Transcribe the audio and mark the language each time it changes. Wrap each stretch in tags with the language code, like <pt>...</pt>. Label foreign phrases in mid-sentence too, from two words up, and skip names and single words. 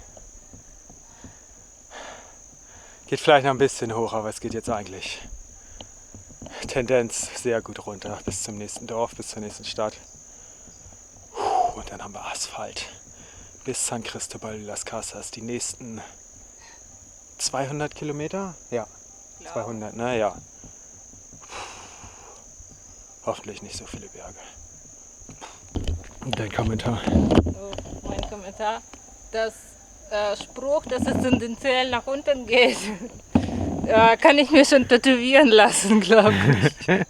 <de>Geht vielleicht noch ein bisschen hoch, aber es geht jetzt eigentlich Tendenz sehr gut runter bis zum nächsten Dorf, bis zur nächsten Stadt. Und dann haben wir Asphalt bis San Cristobal de las Casas. Die nächsten 200 Kilometer? Ja, 200, ne? Ja. Hoffentlich nicht so viele Berge. Dein Kommentar? Oh, mein Kommentar. Das Spruch, dass es tendenziell nach unten geht, kann ich mir schon tätowieren lassen, glaube ich.</de>